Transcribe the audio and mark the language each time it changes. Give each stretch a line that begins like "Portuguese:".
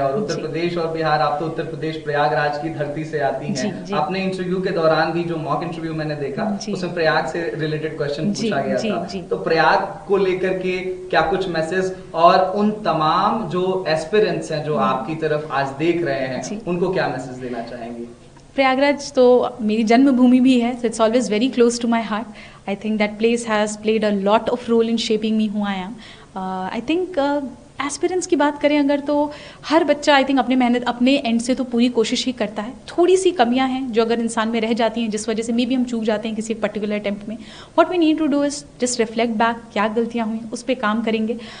Hindi: और उत्तर प्रदेश और बिहार, आप तो उत्तर प्रदेश प्रयागराज की धरती से आती हैं। आपने इंटरव्यू के दौरान भी, जो मॉक इंटरव्यू मैंने देखा, उसमें प्रयाग से रिलेटेड क्वेश्चन पूछा गया था। तो प्रयाग को लेकर के क्या कुछ मैसेज, और उन तमाम जो एस्पिरेंट्स हैं जो आपकी तरफ आज देख रहे हैं, उनको क्या मैसेज देना चाहेंगे? प्रयागराज तो मेरी जन्मभूमि भी है,
English: so it's always very close to my heart. I think that place has played a lot of role in shaping me who I am.
Hindi: I think aspirants की बात करें अगर, तो हर बच्चा आई थिंक अपने मेहनत अपने एंड से तो पूरी कोशिश ही करता है। थोड़ी सी कमियां हैं जो अगर इंसान में रह जाती हैं, जिस वजह से मे भी हम चूक जाते हैं किसी पर्टिकुलर अटेम्प्ट में।
English: what we need to do is just reflect back,
Hindi: क्या गलतियां हुई उस पर काम करेंगे।